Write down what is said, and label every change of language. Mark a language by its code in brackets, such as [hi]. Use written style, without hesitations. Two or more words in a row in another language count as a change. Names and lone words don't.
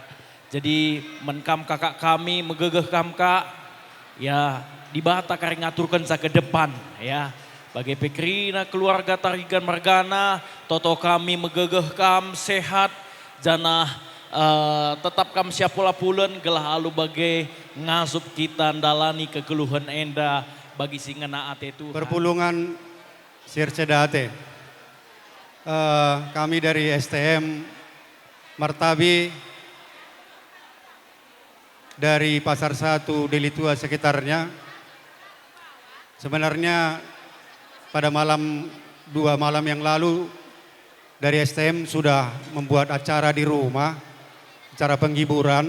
[btx] Jadi menkam kakak kami megegeh kam kak ya di bata kari ngaturkan sa [id] ke depan ya. [btx] Bagi pekrina keluarga Tarigan Margana toto kami megegeh kam sehat janah tetap kam siapola pulen gelah alu bagai ngasup kita dalani kekeluhan enda bagi singena ate Tuhan. Perpulungan Sirceda Ate. [id] Kami dari STM Martabi dari Pasar 1 Delitua sekitarnya. Sebenarnya pada dua malam yang lalu dari STM sudah membuat acara di rumah acara penghiburan.